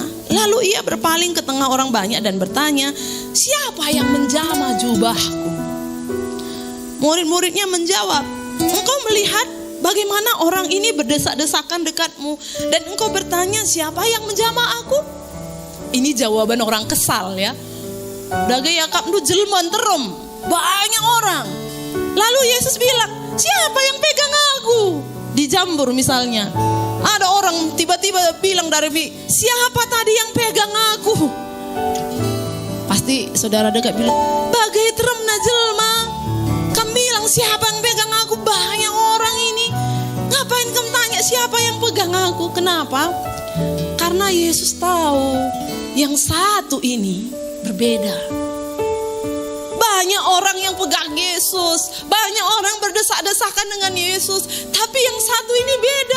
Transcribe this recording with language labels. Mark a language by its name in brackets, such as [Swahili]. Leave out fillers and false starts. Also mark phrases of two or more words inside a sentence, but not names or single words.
[Indonesian] Lalu ia berpaling ke tengah orang banyak dan bertanya, siapa yang menjamah jubahku? Murid-muridnya menjawab, engkau melihat bagaimana orang ini berdesak-desakan dekatmu dan engkau bertanya siapa yang menjamah aku? Ini jawaban orang kesal ya. [Batak Karo] Daga yakap nu jelman terem, [Indonesian] banyak orang. Lalu Yesus bilang, siapa yang pegang aku? Di Jambur misalnya, ada orang tiba-tiba bilang dari siapa tadi yang pegang aku? Pasti saudara dekat bilang, [Batak Karo] bagai terem na jelma. [Indonesian] Kamu bilang siapa yang pegang aku? Banyak orang ini. Ngapain kamu tanya siapa yang pegang aku? Kenapa? Karena Yesus tahu yang satu ini berbeda. Banyak orang yang pegang Yesus, banyak orang berdesak-desakan dengan Yesus, tapi yang satu ini beda.